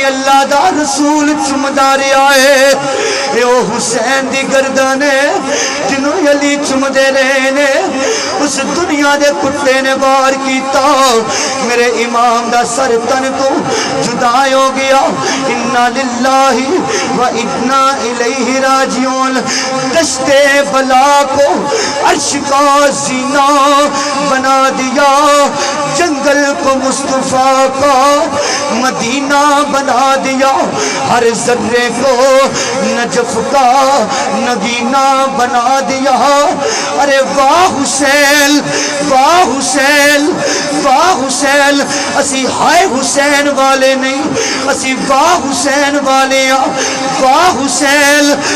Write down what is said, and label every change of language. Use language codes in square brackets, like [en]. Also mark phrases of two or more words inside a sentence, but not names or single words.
[pa] اللہ دا رسول چمدا رہا ہے اے او حسین دی گردن ہے جنہوں علی چمدے رہے نے اس دنیا دے کتے نے وار کیتا میرے امام دا سر تن توں جدا ہو گیا [ar] إنا لله وإنا إليه راجعون [ur] دشت بلا کو عرش کا زینہ بنا دیا جنگل کو مصطفیٰ کا مدینہ بنا دیا ہر ذرے کو نجف کا نگینہ بنا دیا [pa] ارے واہ حسین واہ حسین واہ حسین اسیں ہائے حسین والے نہیں اسیں واہ حسین والے واہ حسین